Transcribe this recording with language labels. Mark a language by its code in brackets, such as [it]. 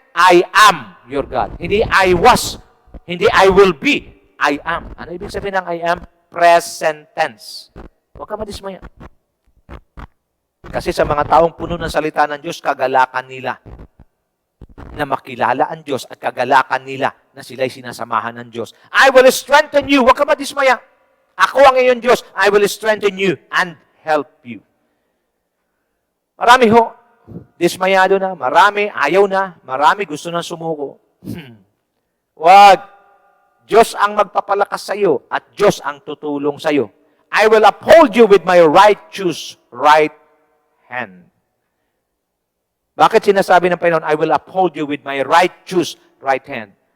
[en] I am your God. [tl] Hindi [en] I was. Hindi I will be. I am. [tl] Ano ibig sabihin ng [en] I am? present tense. [tl] Huwag ka madismaya. Kasi sa mga taong puno ng salita ng Diyos, kagalakan nila na makilala ang Diyos at kagalakan nila na sila'y sinasamahan ng Diyos. [en] I will strengthen you. [tl] Huwag ka madismaya. Ako ang iyong Diyos. [en] I will strengthen you and help you. [tl] Marami ho, dismayado na. Marami, ayaw na. Marami, gusto nang sumuko. Wag. Diyos ang magpapalakas sa iyo at Diyos ang tutulong sa iyo. [en] I will uphold you with my righteous right hand. [tl] Bakit sinasabi ng Panginoon, [en] I will uphold you with my righteous right hand?